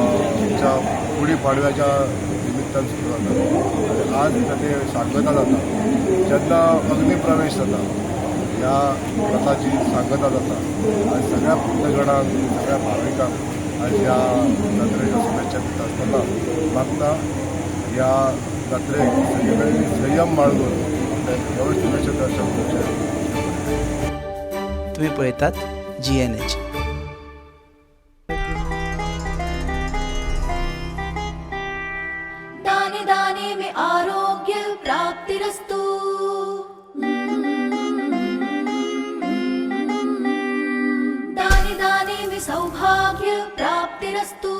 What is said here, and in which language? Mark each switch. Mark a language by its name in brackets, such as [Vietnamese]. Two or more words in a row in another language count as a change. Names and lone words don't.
[Konkani] आमच्या गुढी पाडव्याच्या कीर्तन सुरू जाता आणि आज ताचे सांगता जाता जेन्ना अग्निप्रवेश जाता ह्या रथाची सांगता जाता आज सगळ्या भक्तगणांक सगळ्या भाविकांक आज ह्या जात्रेच्या शुभेच्छा दिता आसतना मागता ह्या जात्रेक सगळे संयम बाळगून व्यवस्थित अशें दर्शन करचें. तुम्ही पळयतात GNH. [Hindi] दाने दाने में [Sanskrit] आरोग्य प्राप्तिरस्तु. [Hindi] दाने दाने में [Sanskrit] सौभाग्य प्राप्तिरस्तु.